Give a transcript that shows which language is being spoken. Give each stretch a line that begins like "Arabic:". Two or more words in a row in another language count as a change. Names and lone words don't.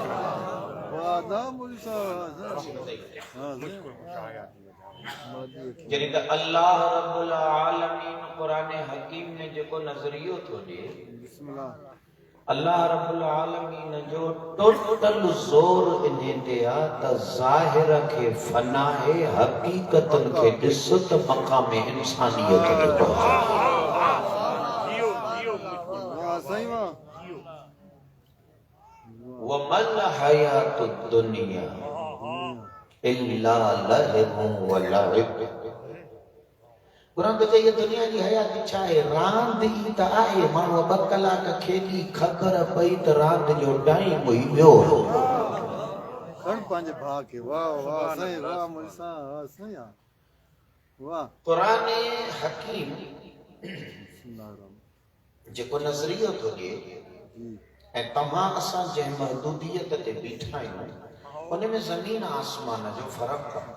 Sindhi: जॾहिं त अल्लाह
Arabic: رب العالمين
Sindhi: क़ुरान हकीम में जेको नज़रियो थो ॾिए, अल्लाह
Arabic: رب العالمين
Sindhi: जो टोटल ज़ोर इन्हे ते आहे त ज़ाहिर खे फनाए, हक़ीक़तुनि खे ॾिस त मक़ाम इंसानियत ते पहुचे।
Arabic: وما الحياة الدنيا إلا لهو ولعب.
Sindhi: क़ुरान चए ये दुनिया जी हयाती छा आहे? रांदि ई त आहे। माण्हू 2 कलाक खेॾी, ख़बर पई त रांदि जो टाइम ई वियो। क़ुरान हकीम जेको नज़रियो थो ॾिए ऐं तव्हां असां जंहिं महदूदियत ते बीठा आहियूं उन में ज़मीन आसमान जो फ़र्क़ु आहे।